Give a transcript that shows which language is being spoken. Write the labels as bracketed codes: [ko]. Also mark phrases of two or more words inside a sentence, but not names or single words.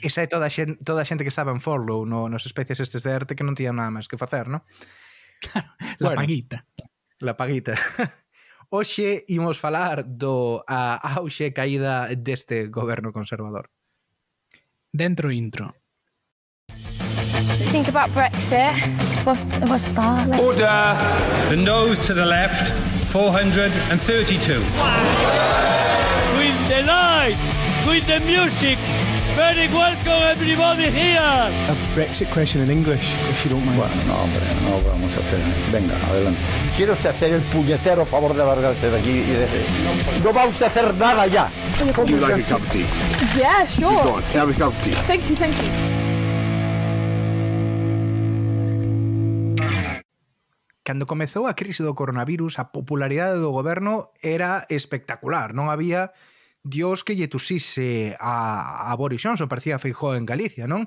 [gl] Esa é toda a xente que estaba en furlough nos especies estes de ERTE que non tiñan nada máis que facer, non? [es] Claro, la paguita. [gl] Hoxe imos falar do auxe caída deste goberno conservador. Dentro intro. [en] Think about Brexit. What's that? Order! The nose to the left, 432. With the light, with the music, very welcome everybody here. A Brexit question in English, if you don't mind. [es] Bueno, no, hombre, no vamos a hacer. Venga, adelante. ¿Quiere usted hacer el puñetero favor de largarse de aquí y de... No va usted a hacer nada ya. [en] Would you like a cup of tea? Yeah, sure. Go on, have a cup of tea. Thank you. [gl] Cando comezou a crise do coronavirus, a popularidade do goberno era espectacular. Non había Dios que lle tusise a Boris Johnson, parecía Feijóo en Galicia, non?